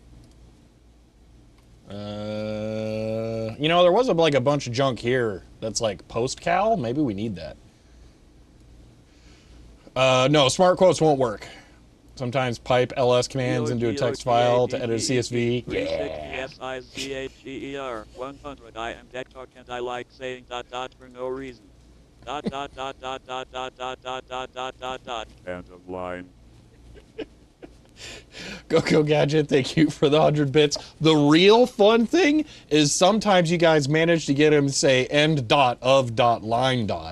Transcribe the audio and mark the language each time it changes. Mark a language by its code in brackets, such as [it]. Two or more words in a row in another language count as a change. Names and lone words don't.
[en] You know, there was like a bunch of junk here that's like post-cal. Maybe we need that. No, smart quotes won't work. Sometimes pipe ls commands into a text file to edit a CSV. Yeah. S-I-C-H-E-E-R 100. I am TikTok and I like saying ... for no reason. ... End of line. Go Gadget, thank you for the 100 bits. The real fun thing is sometimes you guys manage to get him to say end dot of dot line dot.